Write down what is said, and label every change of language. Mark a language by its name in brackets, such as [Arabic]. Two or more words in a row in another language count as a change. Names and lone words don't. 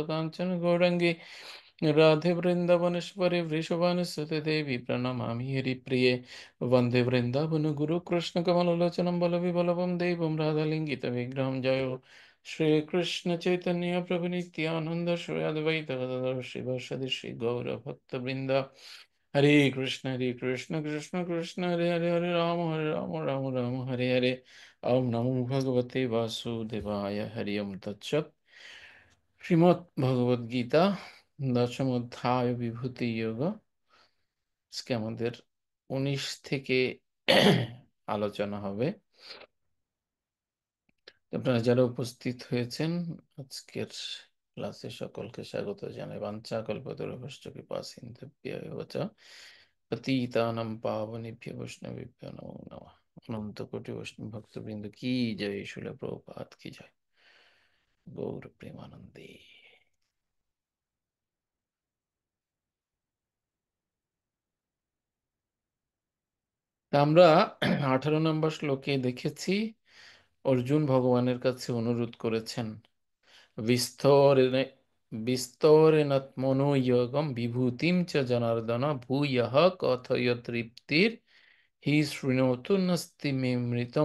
[Sanskrit] कांचन गौरंगी राधे वृंदावनेश्वरी वृषभानुसुते देवी प्रणमामि हरिप्रिये वन्दे वृन्दावन गुरु कृष्ण कमललोचनं बलविबलवं देवं राधालिङ्गितविग्रहं जयो श्रीकृष्ण चैतन्य प्रभु नित्यानन्द श्री अद्वैत गदाधर श्रीवासदि श्री गौरभक्तवृन्द हरे कृष्ण कृष्ण कृष्ण हरे हरे हरे राम राम राम हरे हरे। ओम नमो भगवते वासुदेवाय हरि ओम तत्सत्। [Bangla] श्रीमद् भगवद गीता দশম অধ্যায় বিভূতি যোগ, আজকে আমাদের 19 থেকে আলোচনা হবে। আপনারা যারা উপস্থিত হয়েছেন আজকের ক্লাসে সকলকে স্বাগত জানাই। [Sanskrit] বাঞ্ছা কল্পতরুভ্যশ্চ কৃপা সিন্ধুভ্যেব চ পতিতানাং পাবনেভ্যো বৈষ্ণবেভ্যো নমো নমঃ। [Bangla] অনন্ত কোটি বৈষ্ণব ভক্তবৃন্দ কি জয়, শিল প্রভুপাদ কি জয়, গৌর প্রেমানন্দে। তা আমরা 18 নম্বর শ্লোকে দেখেছি অর্জুন ভগবানের কাছে অনুরোধ করেছেন [Sanskrit] বিস্তরেণ বিস্তরেণাত্মনো যোগম বিভূতিম চ জনার্দন ভূয়ঃ কথয় তৃপ্তির হি শৃণোতু নাস্তি মে মৃতম।